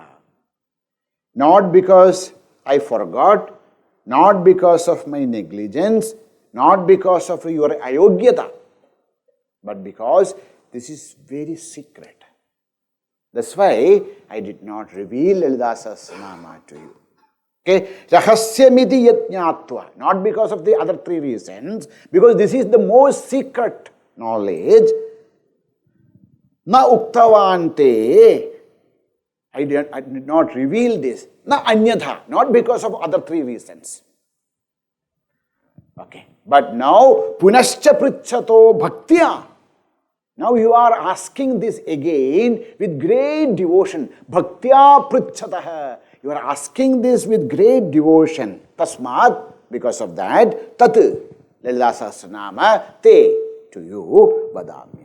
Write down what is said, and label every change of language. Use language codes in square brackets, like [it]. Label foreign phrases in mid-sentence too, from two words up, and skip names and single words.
[en] Not because I forgot, not because of my negligence, not because of your ayogyata, but because this is very secret. That's why I did not reveal Lalita Sahasranama to you. Okay, [sa] Rahasyamiti Yatnyatva, [en] not because of the other three reasons, because this is the most secret knowledge. [sa] Na uktavante, [en] I did not reveal this. [sa] Na anyatha, [en] not because of other three reasons. Okay, but now [sa] punascha prichato bhaktiya. [en] Now you are asking this again with great devotion. [sa] Bhaktya prichataha. [en] You are asking this with great devotion. Tasmat, because of that, [sa] tat Lalita Sahasranama te, [en] to you vadamya.